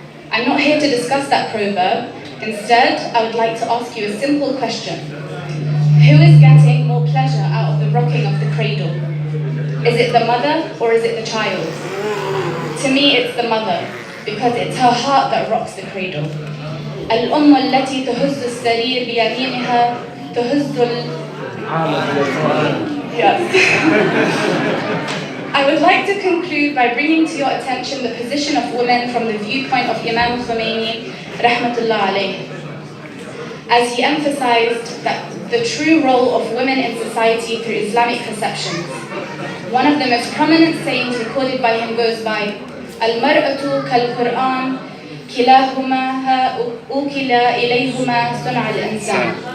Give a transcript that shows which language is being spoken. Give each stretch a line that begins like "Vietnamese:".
English: I'm not here to discuss that proverb. Instead, I would like to ask you a simple question. Who is getting more pleasure out of the rocking of the cradle? Is it the mother or is it the child? To me, it's the mother, because it's her heart that rocks the cradle.
Arabic: الأم التي تهز السرير بيمينها تهز
English: Yes. I would like to conclude by bringing to your attention the position of women from the viewpoint of Imam Khomeini, rahmatullah alayh, as he emphasized that the true role of women in society through Islamic perceptions. One of the most prominent sayings recorded by him goes by,
Arabic: Al-mar'atu kal-Qur'an, kilahuma ukila ilayhuma sun'a al-insan.